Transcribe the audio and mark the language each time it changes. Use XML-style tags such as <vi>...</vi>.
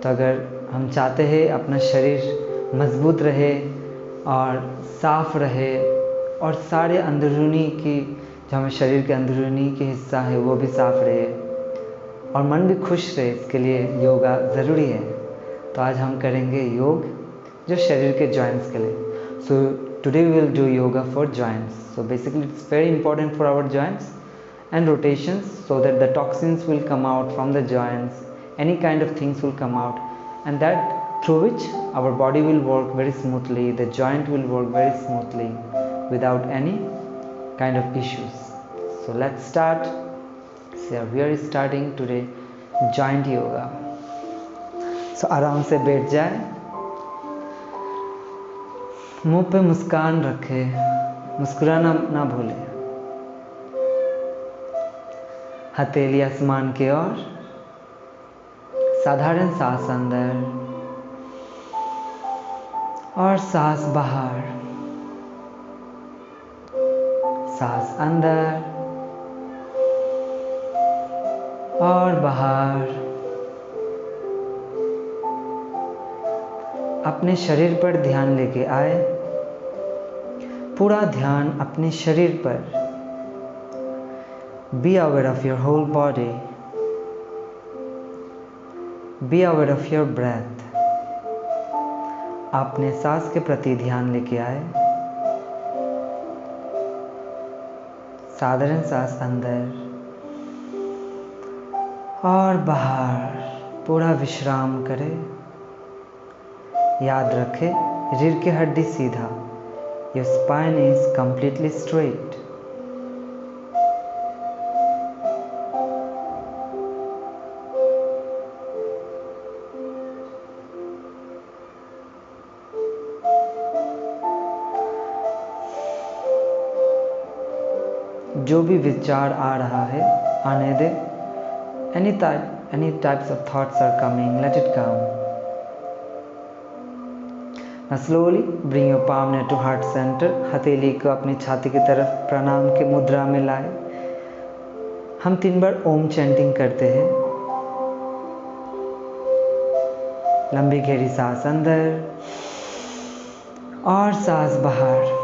<hi>तो अगर हम चाहते हैं अपना शरीर मजबूत रहे और साफ रहे और सारे अंदरूनी की जो हमें शरीर के अंदरूनी के हिस्सा है वो भी साफ रहे और मन भी खुश रहे, इसके लिए योगा ज़रूरी है। तो आज हम करेंगे योग जो शरीर के जॉइंट्स के लिए।</hi> <en>Today we will do yoga for joints. Basically it's very important for our joints and rotations, so that the toxins will come out from the joints, any kind of things will come out, and that through which our body will work very smoothly, the joint will work very smoothly without any kind of issues. So let's start. We are starting today joint yoga.</en> <hi>आराम से बैठ जाए, मुंह पे मुस्कान रखे, मुस्कुराना ना भूले, हथेली आसमान की ओर, साधारण सांस अंदर और सांस बाहर, सांस अंदर और बाहर। अपने शरीर पर ध्यान लेके आए, पूरा ध्यान अपने शरीर पर।</hi> <en>Be aware of your whole body. Be aware of your breath.</en> <hi>अपने सांस के प्रति ध्यान लेके आए, साधारण सांस अंदर और बाहर, पूरा विश्राम करें। याद रखें, रीढ़ की हड्डी सीधा,</hi> <en>your spine is completely straight.</en> <hi>जो भी विचार आ रहा है आने दे।</hi> <en>any types of thoughts are coming, let it come. Now slowly bring your palm near to heart center.</en> <hi>हथेली को अपनी छाती की तरफ प्रणाम के मुद्रा में लाए। हम 3 बार ओम चैंटिंग करते हैं। लंबी गहरी सांस अंदर और सांस बाहर।</hi>